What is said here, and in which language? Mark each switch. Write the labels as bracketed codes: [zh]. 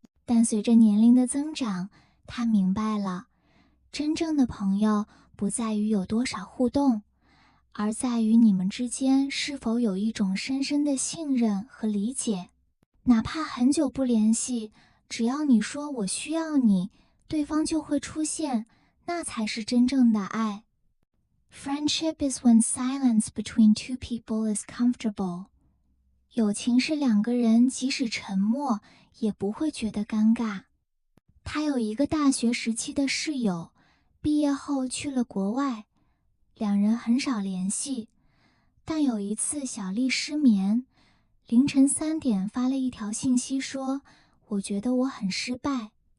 [zh] 但随着年龄的增长，他明白了，真正的朋友不在于有多少互动，而在于你们之间是否有一种深深的信任和理解。哪怕很久不联系，只要你说我需要你，对方就会出现，那才是真正的爱。 [en] Friendship is when silence between two people is comfortable. [zh] 友情是2个人即使沉默也不会觉得尴尬。他有一个大学时期的室友，毕业后去了国外，2人很少联系。但有一次小丽失眠，凌晨3点发了一条信息说：我觉得我很失败。